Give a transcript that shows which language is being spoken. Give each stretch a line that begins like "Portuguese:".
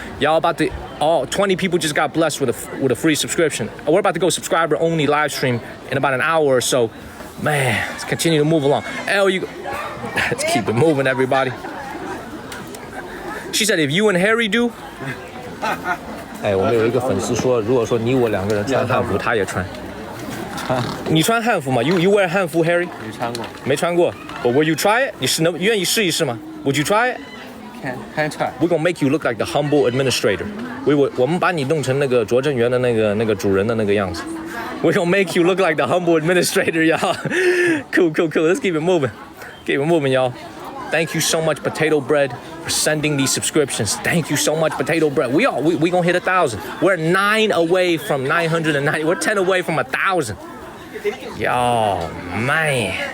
English: Y'all about to, 20 people just got blessed with a free subscription. We're about to go subscriber only live stream in about an hour or so. Man, let's continue to move along. Let's keep it moving, everybody. She said, if you and Harry do.
Chinese: 哎，我们有一个粉丝说，如果说你我两个人穿汉服，他也穿。你穿汉服吗 ？
English: You wear
Chinese: 汉服 ，Harry？没穿过。没穿过。
English: But will you try it？
Chinese: 你是愿意试一试吗
English: ？Would you try it？Can try. We're gonna make you look like the humble administrator.
Chinese: 我们把你弄成那个拙政园的那个主人的那个样子。
English: We're gonna make you look like the humble administrator, y'all. Cool. Let's keep it moving. Keep it moving, y'all. Thank you so much, Potato Bread, for sending these subscriptions. Thank you so much, Potato Bread. We gonna hit 1,000. We're 9 away from 990. We're 10 away from 1,000. Yo, man.